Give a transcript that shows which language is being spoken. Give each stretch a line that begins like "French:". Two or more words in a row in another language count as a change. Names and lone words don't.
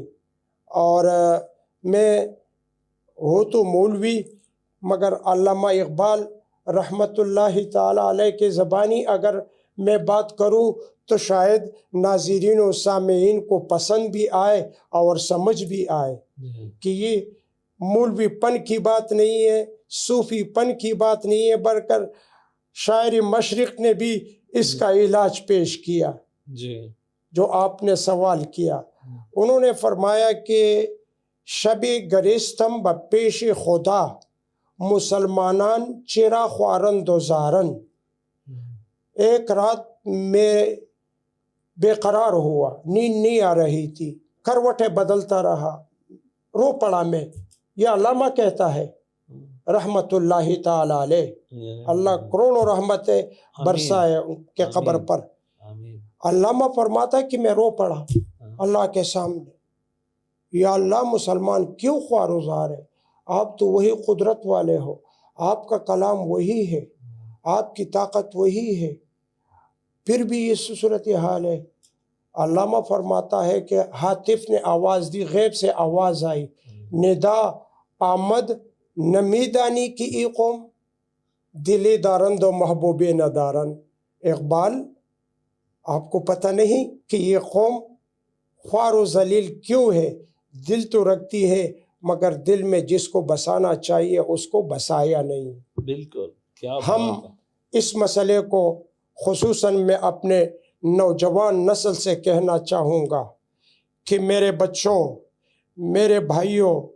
Urdu: اور میں ہوں تو مولوی، مگر علامہ اقبال
Arabic: رحمۃ اللہ تعالی علیہ
Urdu: کے زبانی اگر میں بات کروں تو شاید ناظرین و سامعین کو پسند بھی آئے اور سمجھ بھی آئے کہ یہ مولوی پن کی بات نہیں ہے، صوفی پن کی بات نہیں ہے، بلکہ شاعر مشرق نے بھی اس کا علاج پیش کیا. جو آپ نے سوال کیا، انہوں نے فرمایا کہ
Persian: شب گریستم با پیش خدا، مسلمانان چرا خوارند و زارن.
Urdu: ایک رات میں بے قرار ہوا، نیند نہیں آ رہی تھی، کروٹیں بدلتا رہا، رو پڑا میں، یہ علامہ کہتا ہے
Arabic: رحمت اللہ تعالی علیہ،
Urdu: اللہ کروڑوں رحمتیں برسائے ان کے قبر پر۔ علامہ فرماتا ہے کہ میں رو پڑا اللہ کے سامنے، یا اللہ مسلمان کیوں خوارزار ہے، آپ تو وہی قدرت والے ہو، آپ کا کلام وہی ہے، آپ کی طاقت وہی ہے، پھر بھی یہ صورتحال ہے۔ علامہ فرماتا ہے کہ ہاتف نے آواز دی، غیب سے آواز آئی،
Persian: ندا آمد نمیدانی کی ای قوم، دلی دارند و محبوب ندارن۔
Urdu: اقبال، آپ کو پتہ نہیں کہ یہ قوم خوار و ذلیل کیوں ہے؟ دل تو رکھتی ہے مگر دل میں جس کو بسانا چاہیے اس کو بسایا نہیں۔ بالکل، کیا ہم اس مسئلے کو خصوصاً میں اپنے نوجوان نسل سے کہنا چاہوں گا کہ میرے بچوں، میرے بھائیوں،